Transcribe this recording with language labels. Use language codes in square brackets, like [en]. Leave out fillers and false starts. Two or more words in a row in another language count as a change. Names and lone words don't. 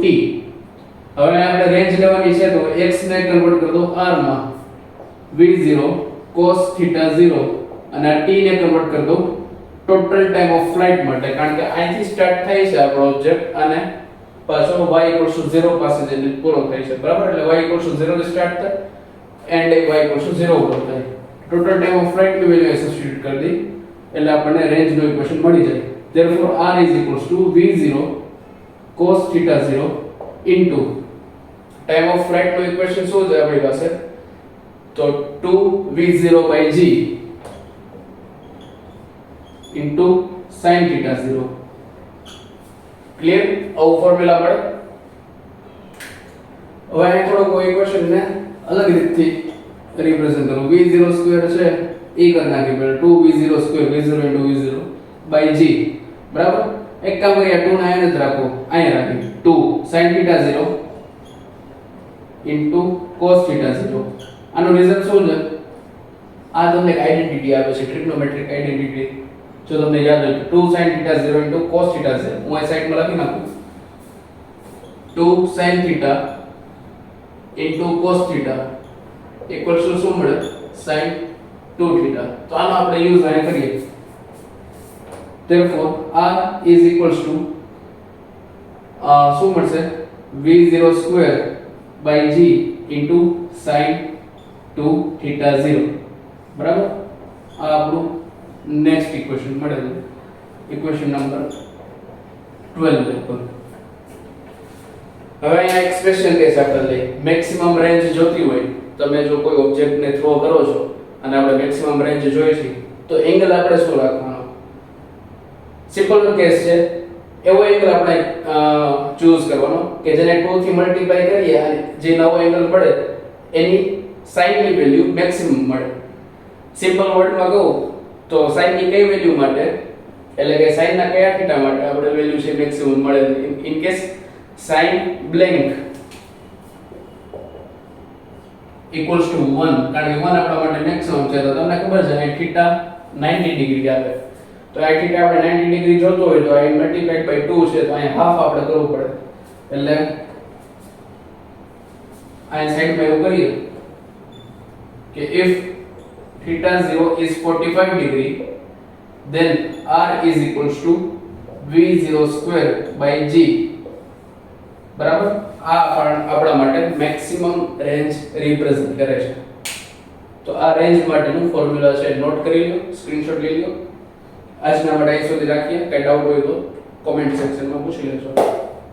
[gu] હવે આપણે રેન્જ લેવાની છે તો x ને કન્વર્ટ કરી દો r માં v0 cos theta 0 અને t ને કન્વર્ટ કરી દો [en] total time of flight [gu] માટે. કારણ કે અહીંથી સ્ટાર્ટ થાય છે આપણો ઓબ્જેક્ટ અને પાછો y 0 પાસે જઈને પૂરો થાય છે બરાબર. એટલે y 0 થી સ્ટાર્ટ થાય એન્ડ y 0 ઉપર થાય. [en] total time of flight [gu] ની વેલ્યુ સબસ્ટિટ્યુટ કરી દી એટલે આપણને રેન્જ નો ઇક્વેશન મળી જાય. [en] therefore r v0 cos theta 0 into time of flight [gu] નો ઇક્વેશન શું છે આપણી પાસે તો [en] 2v0 by g into sin theta 0. [gu] ક્લિયર? આવો ફોર્મ્યુલા મળે. હવે અહીં થોડો કોઈ ઇક્વેશન ને અલગ રીતથી રિપ્રેઝન્ટ કરું. v0 સ્ક્વેર છે એ કરી નાખી પહેલા 2v0 સ્ક્વેર [en] v0 into v0 by g [gu] બરાબર. એક કામ કરીએ 2 ને અહીંયા જ રાખો, અહીંયા રાખી [en] 2 sin theta 0 into cos theta 0. [gu] આનો રિઝલ્ટ શું છે? આ તમને એક આઇડેન્ટિટી આપે છે, [en] trigonometric identity. [gu] જો તમને યાદ હોય તો [en] 2 sin theta 0 into cos theta 0. [gu] હું આ સાઈડમાં લખી નાખું [en] 2 sin theta into cos theta equals to [gu] શું મળે? [en] sin 2 theta. [gu] તો આનો આપણે યુઝ અહીંયા કરીએ. [en] therefore r is equals to [gu] શું મળશે? [en] v0 square by g into sin 2 theta 0 બરાબર. [gu] આ આપણું નેક્સ્ટ ઇક્વેશન મળે છે. ઇક્વેશન નંબર 12 ઉપર. હવે અહીંયા [en] expression case [gu] આપણે લઈએ. [en] maximum range [gu] જોતી હોય તમે જો કોઈ ઓબ્જેક્ટને થ્રો કરો છો અને આપણે [en] maximum range [gu] જોઈએ છે તો એંગલ આપણે શું રાખવાનો? [en] simple case [gu] છે, એવો એંગલ આપણે ચૂઝ કરવાનો કે જેને 2 થી મલ્ટીપ્લાય કરીએ અને જે નવો એંગલ મળે એની sin ની વેલ્યુ મેક્સિમમ મળે. સિમ્પલ વર્ડમાં કહું તો sin ની કઈ વેલ્યુ માટે, એટલે કે sin ના કયા થીટા માટે આપણે વેલ્યુ છે મેક્સિમમ મળે? [en] in case sin blank equals to 1, [gu] કારણ કે 1 આપણા માટે મેક્સિમમ છે તો તમને ખબર છે અહીં થીટા 90 ડિગ્રી આવે, તો આ થીટા આપણે 90 ડિગ્રી જોતો હોય તો અહીં [en] multiplied by [gu] 2 છે તો અહીં હાફ આપણે કરવું પડે, એટલે અહીં સાઈડમાં એવું કરીએ કે [en] if theta 0 is 45 degree then r is equals to v0 square by g, [gu] બરાબર? આ આપણા માટે [en] maximum range [gu] રિપ્રેઝન્ટ કરે છે. તો આ રેન્જ માટેનું ફોર્મ્યુલા છે, નોટ કરી લો, સ્ક્રીનશોટ લઈ લો. આજના માટે અહીં સુધી રાખીએ. કઈ ડાઉટ હોય તો કોમેન્ટ સેક્શનમાં પૂછી લેજો.